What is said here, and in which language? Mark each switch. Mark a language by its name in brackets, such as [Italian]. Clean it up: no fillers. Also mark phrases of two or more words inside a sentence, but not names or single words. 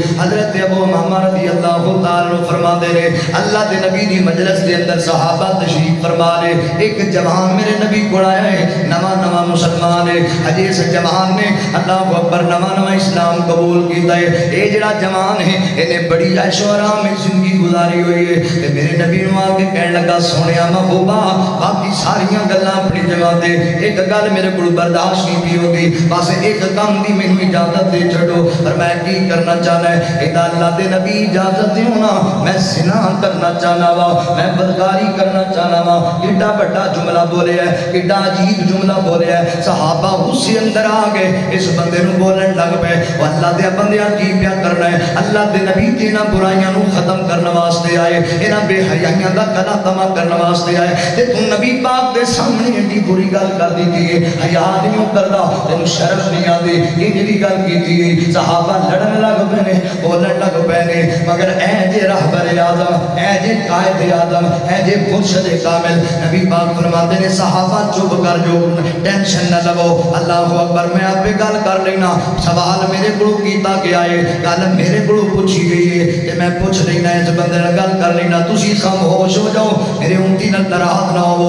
[Punjabi] حضرت ابو امامہ رضی اللہ تعالیٰ عنہ فرماتے ہیں اللہ دے نبی دی مجلس کے اندر صحابہ تشریف فرما لے، ایک جوان میرے نبی کو آیا ہے، نواں مسلمان ہے، حدیث جوان نے [Arabic] اللہ اکبر [Punjabi] نواں اسلام قبول کیتا ہے۔ اے جڑا جوان ہے انہیں بڑی عیش و آرام میں زندگی گزاری ہوئی ہے، تے میرے نبی نو آ کے کہنے لگا سونیا محبوبہ باقی ساریاں گلاں اپنی جگہ تے، ایک گل میرے کو برداشت نہیں تھی ہوتی، بس ایک کام دی مینوں اجازت دے چھڑو۔ فرمایا کی کرنا چاہنا ہے؟ اے اللہ دے نبی اجازت دیو نا، میں زنا کرنا چاہنا وا، میں بدکاری کرنا چاہنا وا۔ کیڈا بڑا جملہ بولے ہے، کیڈا عجیب جملہ بولے ہے۔ صحابہ غصے اندر آ گئے، اس بندے نو بولن لگ پے او اللہ دے بندیاں کی پیا کرنا ہے؟ اللہ دے نبی انہاں برائیاں نو ختم کرنے واسطے آئے، انہاں بے حیائیاں دا کلا تما کرنے واسطے آئے، تے تو نبی پاک دے سامنے ایڈی بری گل کر دیتی ہے، حیا نہیں کردا، تینوں شرم نہیں آتی، یہ جڑی گل کیتی ہے۔ صحابہ لڑن لگ پے نے، بولن لگ پے نے، مگر اے جے راہبر اعظم، اے جے قائد اعظم، اے جے مرشد کامل، نبی پاک فرماتے نے صحابہ چپ کر جو، ٹینشن نہ لو، [Arabic] اللہ اکبر [Punjabi] میں آپ پہ گل کر لینا، سوال میرے کو کیتا گیا ہے، گل میرے کو پوچھی گئی ہے کہ میں پوچھ لینا اس بندے نے گل کر لینا، تسی خاموش ہو جاؤ، میرے امتی نہ ناراض نہ ہو۔